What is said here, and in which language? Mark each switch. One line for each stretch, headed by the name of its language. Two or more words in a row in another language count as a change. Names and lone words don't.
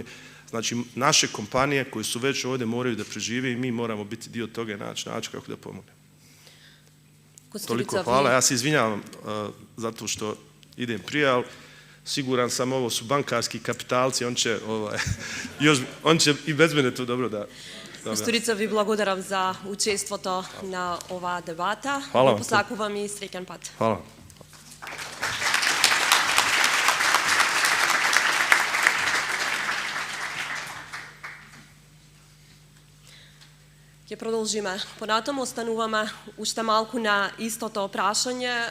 Bosnian: Znači, naše kompanije koje su već ovdje moraju da prežive i mi moramo biti dio toga i naći način kako da pomognemo. Toliko hvala. Ja se izvinjavam zato što idem prije, ali siguran sam, ovo su bankarski kapitalci, on će i bez mene to dobro da...
Macedonian: Gostorica, vi благодарам за учеството на оваа дебата.
Bosnian: Hvala vam.
Macedonian: Посакувам и среќен пат.
Bosnian: Hvala.
Macedonian: Ќе продолжиме. Понатаму остануваме уште малку на истото прашање.